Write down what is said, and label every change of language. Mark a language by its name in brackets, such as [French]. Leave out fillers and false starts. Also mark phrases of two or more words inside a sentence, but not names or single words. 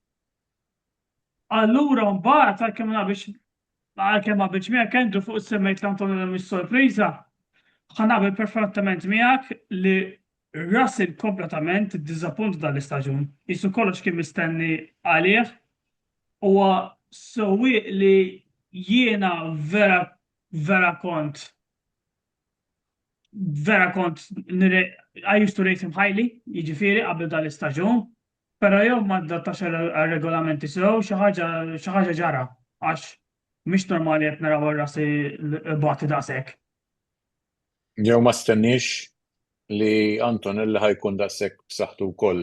[Maltese] Allura mbagħad għalkemm naqbilx miegħek Andrew fuq semmejt l-Antonelli mhix sorpriża, ħanaqbel perfettament miegħek li Russell kompletament iddiżappunt dal-istaġun. Qisu kollox kien mistenni għalih huwa sewwieq li jiena vera kont [English] I used to rate him highly, [Maltese] jiġifieri qabel dal-istaġun, però jew ma adattax għar-regolamenti sew xi ħaġa ġara għax mhix normali qed naraw Russell bagħti daqshekk. Jew ma stenniex li Antonelli ħajkun daqshekk b'saħħtu wkoll.